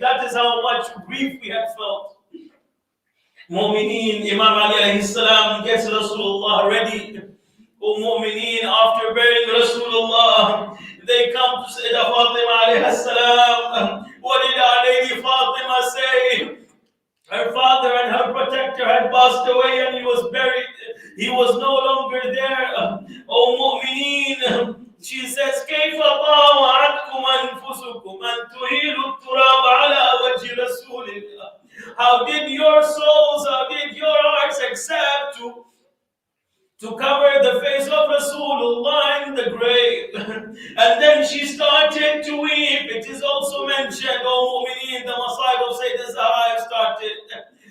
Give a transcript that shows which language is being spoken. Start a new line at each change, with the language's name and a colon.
English: That is how much grief we had felt. Mu'mineen, Imam Ali alayhi salam gets Rasulullah ready. Oh Mu'mineen, after burying Rasulullah, they come to Sayyidah Fatima alayhi salam. What did our lady Fatima say? Her father and her protector protector had passed away and he was buried. He was no longer there. Oh Mu'mineen, she says,
Arabic: كيف طاوعتكم أنفسكم أن تهيلوا التراب على وجه رسول الله.
English: How did your souls, how did your hearts accept to cover the face of Rasulullah in the grave? And then she started to weep. It is also mentioned, O Mu'mineen, the Masa'ib of Sayyidina Zahra started.